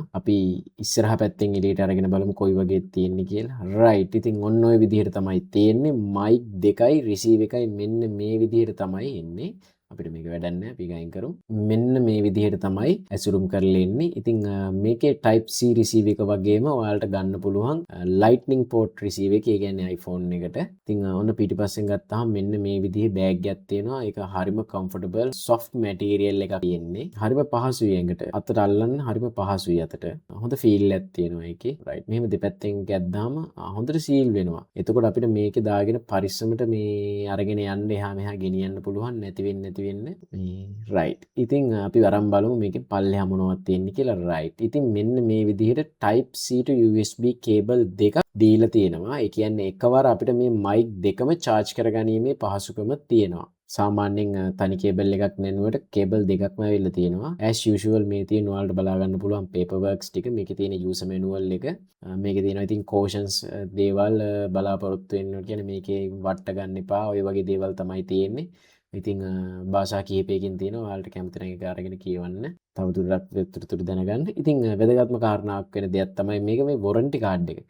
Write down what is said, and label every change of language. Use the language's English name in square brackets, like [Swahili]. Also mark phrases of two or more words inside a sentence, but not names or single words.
[Sinhala] අපි ඉස්සරහ පැත්තෙන් එළියට අරගෙන බලමු කොයි වගේ තියෙන්නේ කියලා. රයිට්. ඉතින් ඔන්න ඔය විදිහට තමයි තියෙන්නේ. මයික් දෙකයි රිසීව් එකයි මෙන්න මේ විදිහට තමයි එන්නේ. අපිට මේක වැඩක් නැහැ අපි ගයින් කරමු. මෙන්න මේ විදිහට තමයි ඇසුරුම් කරලා එන්නේ. ඉතින් මේකේ [English] type C receive [Sinhala] එක වගේම ඔයාලට ගන්න පුළුවන් [English] lightning port receive [Sinhala] එක. ඒ කියන්නේ iPhone එකට. ඉතින් ඔන්න පිටිපස්සෙන් ගත්තාම මෙන්න මේ විදිහේ බෑග් එකක් තියෙනවා. ඒක හරිම [English] comfortable soft material [Sinhala] එකක් තියෙන්නේ. හරිම පහසුයි ඇඟට. අතට අල්ලන්න හරිම පහසුයි අතට. හොඳ feel එකක් තියෙනවා ඒකේ. right. මෙහෙම දෙපැත්තෙන් ගැද්දාම හොඳට seal වෙනවා. එතකොට අපිට මේකේ දාගෙන පරිස්සමට මේ අරගෙන යන්න එහා මෙහා ගෙනියන්න පුළුවන් නැති වෙන්නේ වෙන්න රයිට්. ඉතින් අපි අරන් බලමු මේකේ පල්ලෙහා මොනවද තියෙන්නේ කියලා. රයිට්. ඉතින් මෙන්න මේ විදිහට [English] type C to USB cable [Sinhala] දෙකක් දීලා තියෙනවා. ඒ කියන්නේ එකවර අපිට මේ mic දෙකම charge කරගැනීමේ පහසුකම තියෙනවා. සාමාන්‍යයෙන් තනි කේබල් එකක් නෙනුවට කේබල් දෙකක්ම ඇවිල්ලා තියෙනවා. [English] as usual [Sinhala] මේ තියෙන ඔයාලට බලා ගන්න පුළුවන් paperworks ටික. මේකේ තියෙන [English] user manual [Sinhala] එක. මේකේ තියෙනවා ඉතින් cautions දේවල් බලාපොරොත්තු වෙන්න ඕන කියන්නේ මේකේ වට ගන්න එපා. ඔය වගේ දේවල් තමයි තියෙන්නේ. ඉතින් භාෂා කිහිපයකින් තියෙනවා. ඔයාලට කැමති නම් ඒක අරගෙන කියවන්න. තවදුරටත් විතර දැනගන්න. ඉතින් වැදගත්ම කාරණාවක් වෙන දෙයක් තමයි මේක මේ [English] warranty card [Sinhala] එක.